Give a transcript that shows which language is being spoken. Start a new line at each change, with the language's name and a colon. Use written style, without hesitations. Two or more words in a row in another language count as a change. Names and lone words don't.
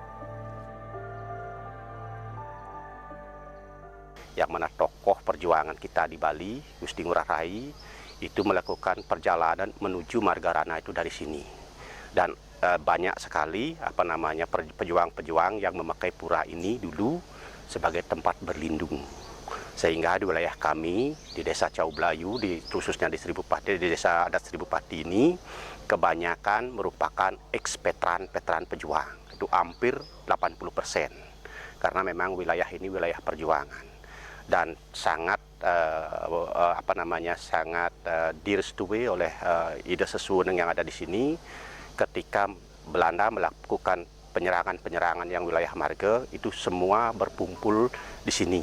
Indonesian: Yang mana tokoh perjuangan kita di Bali, Gusti Ngurah Rai, itu melakukan perjalanan menuju Margarana itu dari sini. Dan banyak sekali pejuang-pejuang yang memakai pura ini dulu sebagai tempat berlindung. Sehingga di wilayah kami, di Desa Cau Blayu, khususnya di Seribu Pati, di Desa Adat Seribu Pati ini, kebanyakan merupakan veteran pejuang. Itu hampir 80%. Karena memang wilayah ini wilayah perjuangan. dan sangat sangat direstui oleh Ida Sesuwuneng yang ada di sini ketika Belanda melakukan penyerangan yang wilayah marga, itu semua berkumpul di sini.